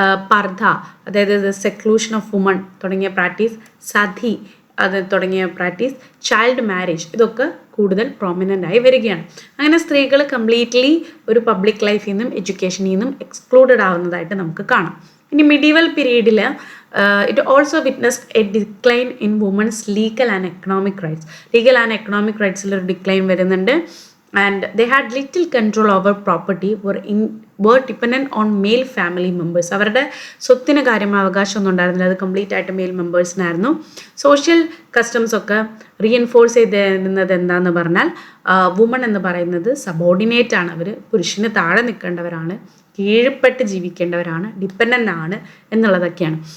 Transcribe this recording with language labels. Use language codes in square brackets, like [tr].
[ml] പർദ്ദ, അതായത് സെക്ലൂഷൻ of woman തുടങ്ങിയ practice, sati അത് തുടങ്ങിയ പ്രാക്ടീസ്, ചൈൽഡ് മാരേജ്, ഇതൊക്കെ കൂടുതൽ പ്രോമിനൻ്റ് ആയി വരികയാണ്. അങ്ങനെ സ്ത്രീകൾ കംപ്ലീറ്റ്ലി ഒരു പബ്ലിക് ലൈഫിൽ നിന്നും എഡ്യൂക്കേഷനിൽ നിന്നും എക്സ്ക്ലൂഡഡ് ആവുന്നതായിട്ട് നമുക്ക് കാണാം. ഇനി മിഡീവൽ പീരീഡിൽ [en] It also witnessed a decline in women's legal and economic rights. [ml] Legal and economic റൈറ്റ്സിലൊരു decline വരുന്നുണ്ട്. [en] And they had little control over property, were dependent on male family members. [ml] അവരുടെ സ്വത്തിന് കാര്യമായ അവകാശമൊന്നും ഉണ്ടായിരുന്നില്ല, അത് കംപ്ലീറ്റ് ആയിട്ട് മെയിൽ മെമ്പേഴ്സിനായിരുന്നു. സോഷ്യൽ കസ്റ്റംസ് ഒക്കെ reinforce ചെയ്തിരുന്നത് എന്താണെന്ന് പറഞ്ഞാൽ വുമൺ എന്ന് പറയുന്നത് സബോർഡിനേറ്റ് ആണ്, അവർ പുരുഷന് താഴെ നിൽക്കേണ്ടവരാണ്, കീഴ്പ്പെട്ട് ജീവിക്കേണ്ടവരാണ്, ഡിപ്പെൻഡൻ്റ് ആണ് എന്നുള്ളതൊക്കെയാണ്.